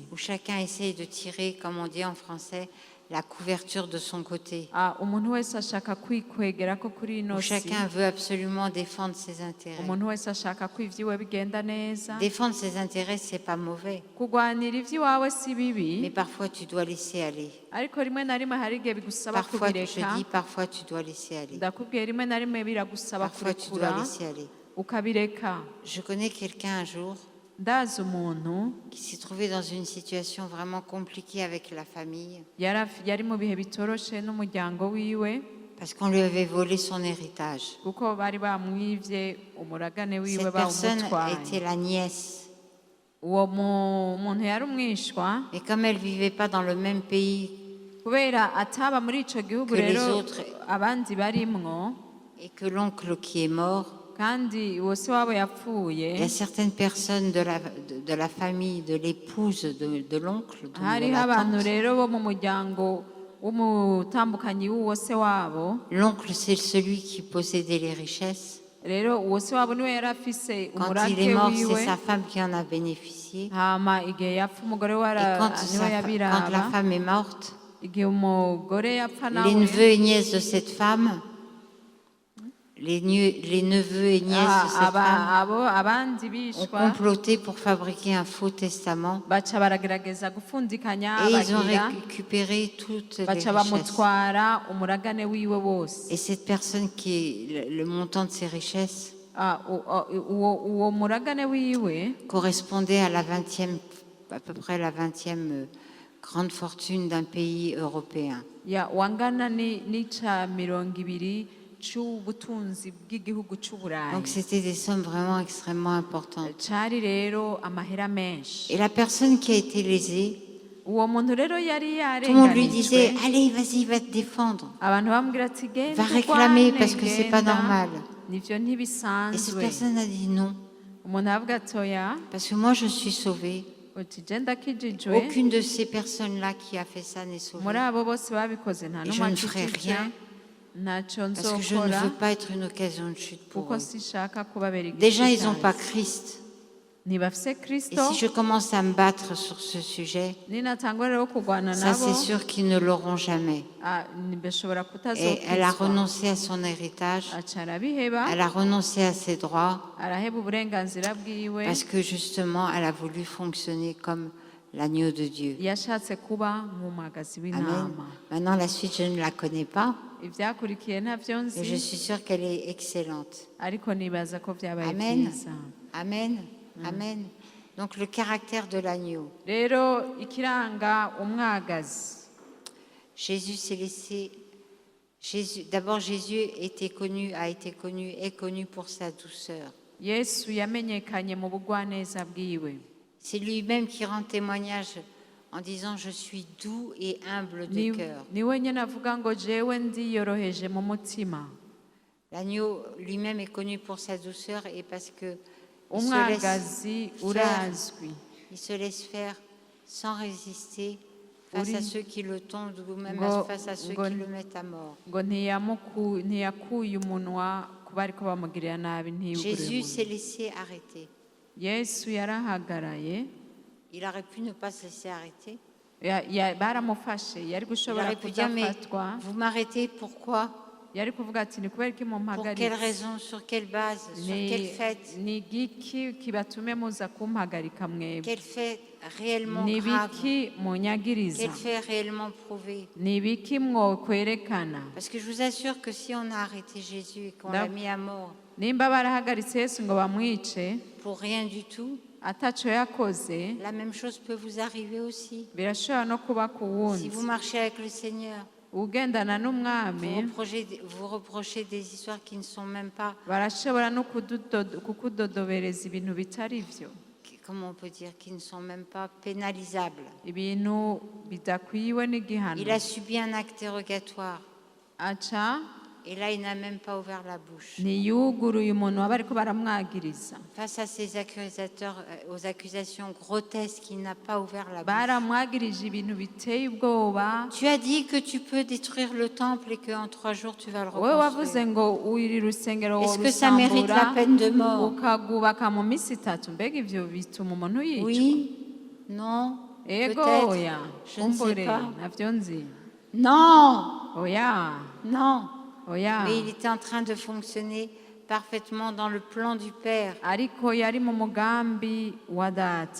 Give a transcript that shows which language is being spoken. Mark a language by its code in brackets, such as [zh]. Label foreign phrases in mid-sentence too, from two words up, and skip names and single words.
[fr] où chacun essaye de tirer, comme on dit en français, la couverture de son côté, [rn] umuntu wese ashaka kwikwegerako kuri ino [fr] où si, chacun veut absolument défendre ses intérêts. [rn] umuntu wese ashaka ko ivyiwe bigenda neza. [fr] Défendre ses intérêts, c'est pas mauvais, [rn] Kurwanira ivy'iwawe si bibi, [fr] mais parfois tu dois laisser aller. [rn] ariko rimwe na rimwe hari igihe bigusaba [fr] Parfois, je [rn] kubireka. [fr] dis, parfois tu dois laisser aller. [rn] Ndakubwiye rimwe na rimwe biragusaba [fr] Parfois tu [rn] kurekura [fr] dois laisser aller. [rn] ukabireka. [fr] Je connais quelqu'un un jour [rn] Ndazi umuntu [fr] qui s'est trouvé dans une situation vraiment compliquée avec la famille [rn] yari mu bihe bitoroshe n'umuryango wiwe, [fr] parce qu'on lui avait volé son héritage. [rn] kuko bari bamwivye umuragane wiwe [fr] Cette personne [rn] bawumutwaye. [fr] était la nièce. [rn] Uwo muntu yari umwishwa, [fr] Mais comme elle ne vivait pas dans le même pays [rn] kubera ataba muri ico gihugu [fr] Que les [rn] rero [fr] autres- [rn] abandi barimwo, [fr] et que l'oncle qui est mort, [rn] kandi uwo se wabo [fr] il y [rn] yapfuye, [fr] a certaines personnes de la famille, de l'épouse de l'oncle, de [rn] hariho [fr] la [rn] abantu [fr] tante. [rn] rero bo mu muryango w'umutambukanyi w'uwo se wabo. [fr] L'oncle, c'est celui qui possédait les richesses. [rn] Rero uwo se wabo niwe yari afise [fr] Quand il [rn] umurage [fr] est mort, [rn] wiwe, [fr] c'est sa femme qui en a bénéficié. [rn] hama igihe yapfa umugore we [fr] Et quand [rn] niwe [fr] quand la [rn] yabiraba. [fr] femme est morte, [rn] Igihe umugore yapfa [fr] les [rn] nawe, [fr] neveux et nièces de cette femme, les neveux et nièces de cette femme [rn] abandi [fr] ont [rn] bishwa [fr] comploté pour fabriquer un faux testament [rn] baca baragerageza gupfundikanya [fr] et ils ont [rn] bagira [fr] récupéré toutes les [rn] baca [fr] richesses. [rn] bamutwara umuragane wiwe wose. [fr] Et cette personne qui est le montant de ses richesses [rn] Uwo muragane wiwe [fr] correspondait à à peu près la 20e grande fortune d'un pays européen. [rn] wangana n'ica 20 c'ubutunzi bw'igihugu c'Uburayi. [fr] Donc c'était des sommes vraiment extrêmement importantes. [rn] Cari rero amahera menshi. [fr] Et la personne qui a été lésée, [rn] Uwo muntu rero yari [fr] tout le monde lui [rn] yarenganijwe. [fr] disait allez, vas-y, va te défendre, [rn] Abantu bamubwira ati genda [fr] va réclamer [rn] urwane, [fr] parce que c'est pas [rn] genda." [fr] normal. [rn] Nivyo [fr] Et cette [rn] ntibisanzwe. [fr] personne a dit non, [rn] Umuntu aravuga ati oya [fr] parce que moi je suis sauvée. [rn] uti je ndakijijwe. [fr] Aucune de ces personnes-là qui a fait ça n'est [rn] Muri [fr] sauvée. [rn] abo bose babikoze nta [fr] Et [rn] n'umwe [fr] je ne ferai [rn] akijijwe. [fr] rien [rn] Ntacyo [fr] Parce que je ne [rn] nzokora [fr] veux pas être une occasion de chute pour [rn] kuko [fr] eux. [rn] sishaka kubabera [fr] Déjà, ils n'ont [rn] igishitani. [fr] pas Christ. [rn] Ntibafise [fr] Et [rn] Kristo. [fr] si je commence à me battre sur ce sujet, [rn] ninatangwa rero kurwana [fr] ça [rn] nabo [fr] c'est sûr qu'ils ne l'auront jamais. [rn] bashobora [fr] Et elle a [rn] kutazokizwa. [fr] renoncé à son héritage, [rn] aca arabiheba [fr] elle a renoncé à ses droits, [rn] araheba uburenganzira bwiwe [fr] parce que justement, elle a voulu fonctionner comme l'agneau de Dieu. [rn] yashatse kuba nk'umwagazi Amen. w'intama. [fr] Maintenant, la suite, je ne la connais pas, [rn] ivyakurikiye ntavyo [fr] mais je [rn] nzi [fr] suis sûre qu'elle est excellente. [rn] ariko nibaza ko vyabaye Amen. vyiza. Amen. Amen. [fr] Donc, le caractère de l'agneau. [rn] Rero ikiranga umwagazi, [fr] Jésus s'est laissé. D'abord, Jésus est connu pour sa douceur. [rn] Yesu yamenyekanye mu bugwaneza bwiwe. [fr] C'est lui-même qui rend témoignage en disant je suis doux et humble de cœur. [rn] Niwe nyene avuga ngo jewe ndiyoroheje mu mutima. [fr] L'agneau lui-même est connu pour sa douceur et parce que [rn] Umwagazi urazwi, [fr] il se laisse faire sans résister face à ceux qui le tondent ou même face à ceux qui le mettent à mort. [rn] ngo ntiyakuye umunwa kuba ariko bamugirira nabi [fr] Jésus [rn] ntiyugure. [fr] s'est laissé arrêter. [rn] Yesu yarahagaraye, [fr] Il aurait pu ne pas se laisser arrêter. [rn] baramufashe, yari [fr] Il [rn] gushobora [fr] aurait pu dire mais [rn] kudafatwa, [fr] vous m'arrêtez, pourquoi? [rn] yari kuvuga ati ni kubera iki [fr] Pour quelle [rn] mumpagaritse, [fr] raison? Sur quelle base? Sur quelle fête? [rn] ni igiki kibatume muza kumpagarika mwebwe, [fr] Quel fait réellement [rn] ni [fr] grave? [rn] ibiki munyagiriza, [fr] Quel fait réellement prouvé? [rn] ni ibiki mwokwerekana. [fr] Parce que je vous assure que si on a arrêté Jésus et qu'on l'a mis à mort [rn] Nimba barahagaritse Yesu ngo bamwice [fr] pour rien du tout, [rn] ataco yakoze, [fr] la même chose peut vous arriver aussi. [rn] birashobora no kuba ku [fr] Si [rn] wundi. [fr] vous marchez avec le Seigneur, [rn] Ugendana n'umwami [fr] vous reprochez des histoires qui ne sont même pas, [rn] barashobora no kukudodobereza ibintu bitari byo, [fr] comment on peut dire, qui ne sont même pas pénalisables. [rn] ibintu bidakwiwe n'igihano. [fr] Il a subi un acte dérogatoire [rn] Aca [fr] et là il n'a même pas ouvert la bouche. [rn] ntiyuguruye umunwa bariko baramwagiriza, [fr] Face à ces accusateurs, aux accusations grotesques, il n'a pas ouvert la bouche. [rn] baramwagirije ibintu biteye ubwoba. [fr] Tu as dit que tu peux détruire le temple et qu'en 3 jours tu vas le [rn] Wowe wavuze [fr] reconstruire. [rn] ngo iri rusengero [fr] Est-ce que ça mérite la [rn] worusambura [fr] peine de mort? [rn] ukagubaka mu minsi 3, mbega ivyo bituma umuntu yicwa? [fr] Oui, non, [rn] Ego [fr] peut-être, [rn] oya, [fr] je ne sais [rn] kumbure [fr] pas. [rn] navyo nzi. [fr] Non, [rn] Oya, [fr] non. [rn] oya. [fr] Mais il était en train de fonctionner parfaitement dans le plan du Père. [rn] Ariko yari mu mugambi wa data.